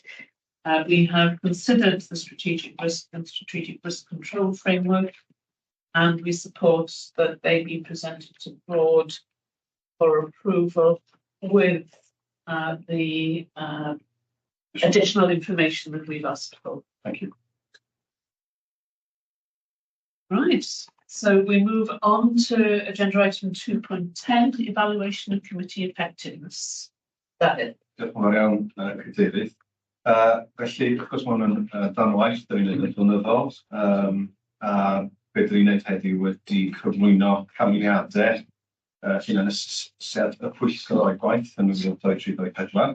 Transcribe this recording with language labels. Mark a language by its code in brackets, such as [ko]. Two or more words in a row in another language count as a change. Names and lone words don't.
[en] We have considered the strategic risk and strategic risk control framework, and we support that they be presented to board for approval with the additional information that we've asked for. Thank you. Right, so we move on to agenda item 2.10, evaluation of committee effectiveness. That [cy] Diolch yn fawr iawn, Cadeirydd. Felly, wrth gwrs, mae hwn yn dan waith, da ni'n neud yn blynyddol, a beth ni'n neud heddiw wedi cyflwyno canlyniadau hunan asesiad y pwyllgor o'i gwaith yn 2023-2024.